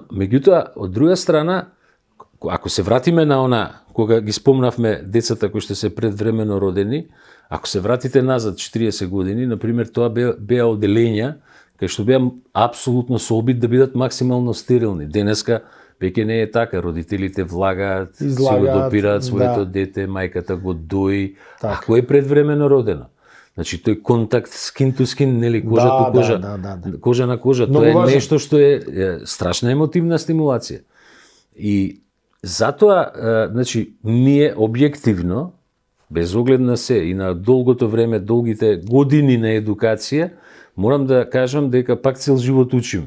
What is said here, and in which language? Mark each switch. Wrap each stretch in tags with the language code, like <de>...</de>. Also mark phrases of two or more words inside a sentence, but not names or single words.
<mk>Меѓутоа, од друга страна, ако се вратиме на она, кога ги спомнавме децата кои што се предвремено родени, ако се вратите назад 40 години, например, тоа беа оделења кај што беа апсолутно со обид да бидат максимално стерилни. Денеска веќе не е така, родителите влагаат, си го допираат своето дете, мајката го дои, ако е предвремено родено. Значи, тој контакт</mk> <en>skin to skin,</en> <mk>нели, кожа до кожа, кожа на кожа, тоа е нешто што е страшна емотивна стимулација. И затоа, значи, ние објективно, без оглед на се и на долгото време, долгите години на едукација, морам да кажам дека пак цел живот учиме.</mk>